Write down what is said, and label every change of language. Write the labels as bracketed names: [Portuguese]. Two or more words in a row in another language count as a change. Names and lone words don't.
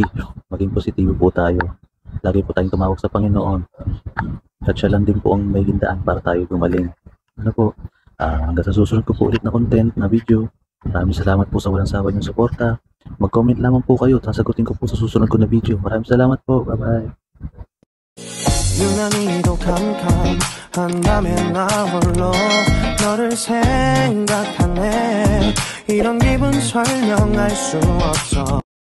[Filipino] Maging positibo po tayo. Lagi po tayong tumawag sa Panginoon. At siya lang din po ang may gindaan para tayo gumaling. Ano po, hanggang sa susunod ko po ulit na content, na video. Maraming salamat po sa walang sawa niyong suporta. Mag-comment lamang po kayo. Sasagutin ko po sa susunod ko na video. Maraming salamat po. Bye-bye. [Korean] 유난히도 캄캄한다면 나 홀로 너를 생각하네. 이런 기분 설명할 수 없어.